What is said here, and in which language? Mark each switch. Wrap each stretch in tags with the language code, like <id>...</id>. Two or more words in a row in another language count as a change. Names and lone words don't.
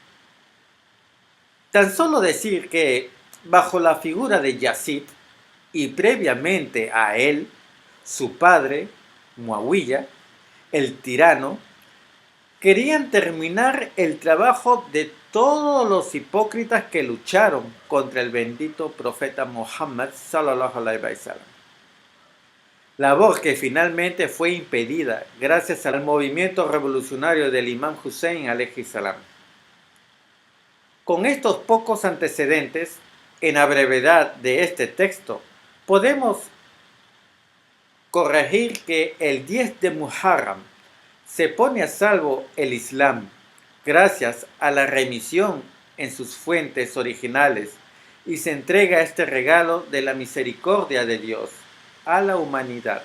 <es>Tan solo decir que, bajo la figura de Yazid, y previamente a él, su padre, Muawiyah, el tirano, querían terminar el trabajo de todos los hipócritas que lucharon contra el bendito profeta Muhammad</es> <ar>صلى الله عليه وسلم.</ar> <es>Labor que finalmente fue impedida gracias al movimiento revolucionario del imán Hussein</es> <ar>عليه السلام.</ar> <es>Con estos pocos antecedentes, en la brevedad de este texto, podemos corregir que el 10 de Muharram se pone a salvo el Islam gracias a la remisión en sus fuentes originales y se entrega este regalo de la misericordia de Dios a la humanidad.</es>